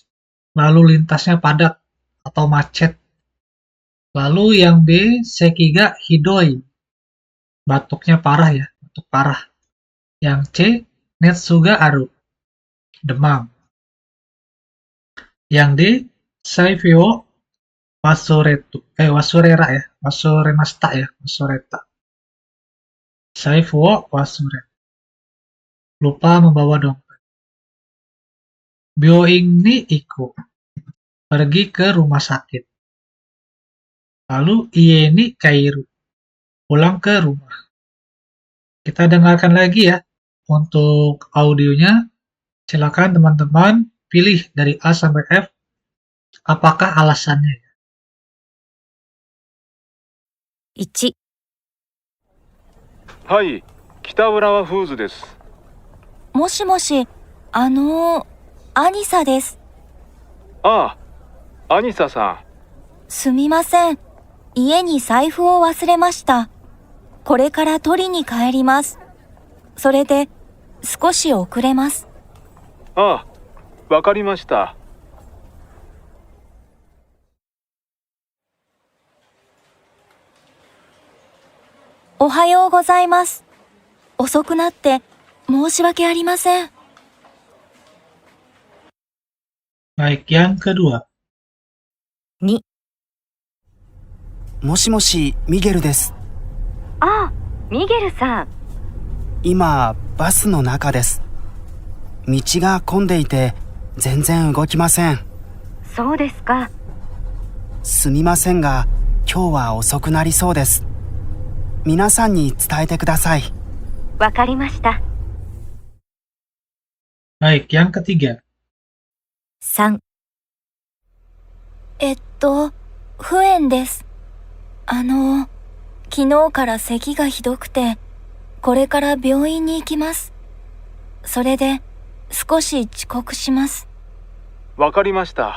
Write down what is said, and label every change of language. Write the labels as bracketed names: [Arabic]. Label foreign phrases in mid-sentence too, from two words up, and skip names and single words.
[Indonesian] Lalu lintasnya padat atau macet. Lalu yang B, [Japanese] 咳が ひどい. [Indonesian] Batuknya parah ya, batuk parah. Yang C, [Japanese] 熱が ある. [Indonesian] Demam. Yang D, [Japanese] 財布 を 忘れら や 忘れました や, wasureta. 財布 を 忘れた. [Indonesian] Lupa membawa dompet. [Japanese] 病院 に 行く, [Indonesian] pergi ke rumah sakit. Lalu [Japanese] 家 に 帰る, [Indonesian] pulang ke rumah. Kita dengarkan lagi ya. Untuk audionya, silakan teman-teman pilih dari A sampai F, apakah alasannya. [Japanese] 1、はい、北浦和フーズです。もしもし、アニサです。ああ、アニサさん。すみません。家に財布を忘れました。これから取りに帰ります。それで、少し遅れます。ああ、わかりました。おはようございます。遅くなって申し訳ありません。 [Indonesian] Baik, yang kedua. [Japanese] 2、もしもし、ミゲルです。ああ、ミゲルさん。今、バスの中です。道が混んでいて、全然動きません。そうですか。すみませんが、今日は遅くなりそうです。皆さんに伝えてください。わかりました。 [Indonesian] Baik, yang ketiga. [Japanese] 3、不縁です。昨日から咳がひどくて、これから病院に行きます。それで、少し遅刻します。わかりました。